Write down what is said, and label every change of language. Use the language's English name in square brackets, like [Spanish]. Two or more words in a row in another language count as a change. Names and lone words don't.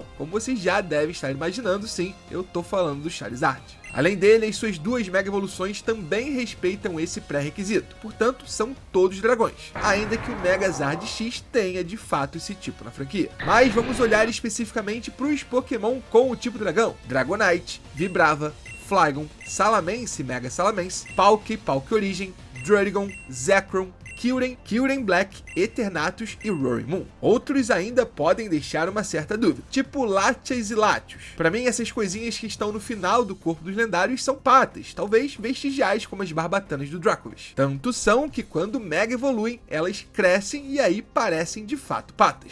[Portuguese] Como vocês já devem estar imaginando, sim, eu tô falando do Charizard. Além dele, as suas duas Mega Evoluções também respeitam esse pré-requisito, portanto, são todos dragões, ainda que o Megazard X tenha de fato esse tipo na franquia. Mas vamos olhar especificamente para os Pokémon com o tipo dragão: Dragonite, Vibrava, Flygon, Salamence, Mega Salamence, Palkia, Palkia Origem, Druddigon, Zekrom, Kyurem, Kyurem Black, Eternatus e Roaring Moon. Outros ainda podem deixar uma certa dúvida, tipo Latias e Latios. Para mim, essas coisinhas que estão no final do corpo dos lendários são patas, talvez vestigiais como as barbatanas do Dracovish. Tanto são que quando Mega evoluem, elas crescem e aí parecem de fato patas.